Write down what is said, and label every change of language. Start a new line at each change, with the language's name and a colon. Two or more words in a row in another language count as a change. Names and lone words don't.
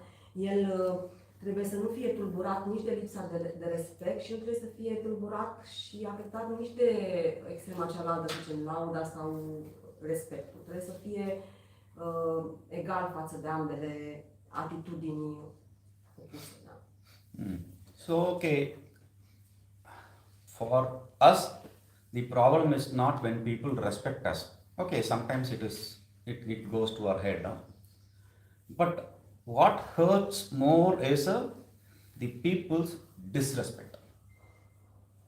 Romanian: El trebuie să nu fie tulburat nici de lipsa de respect și nu trebuie să fie tulburat și afectat nici de extrema cealaltă, zicem, lauda sau respectul. Trebuie să fie egal față de ambele atitudini opuse. Da?
English: So, okay, for us, the problem is not when people respect us. Okay, sometimes it goes to our head. But what hurts more is the people's disrespect.